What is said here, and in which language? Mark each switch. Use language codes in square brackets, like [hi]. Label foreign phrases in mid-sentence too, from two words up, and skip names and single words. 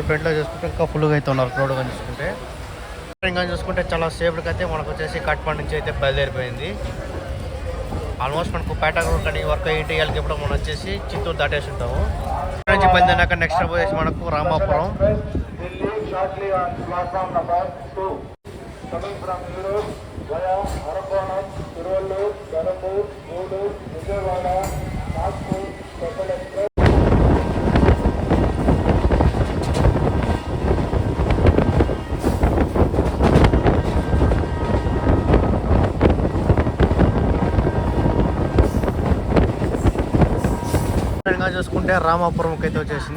[te] ఫ్రంట్లో చూసుకుంటే ఇంకా ఫుల్గా అయితే ఉన్నారు క్రౌడ్ కానీ చూసుకుంటే. ఇంకా చూసుకుంటే చాలా సేఫ్గా అయితే మనకు వచ్చేసి కాట్పాడి నుంచి అయితే బయలుదేరిపోయింది. ఆల్మోస్ట్ మనకు పాంటాగ్రాఫ్ కానీ వర్క్ అయ్యి వాళ్ళకి ఎప్పుడు మనం వచ్చేసి చిత్తూరు దాటేసి ఉంటాము. ఇక్కడ నుంచి బయలుదేరినాక నెక్స్ట్ వచ్చేసి మనకు రామాపురం. [en] via Arakonam, Tiruvallur, Perambur, Gudur, Vijayawada, Nagpur, Special Express. [te] చూసుకుంటే రామాపురంకి అయితే వచ్చేసింది.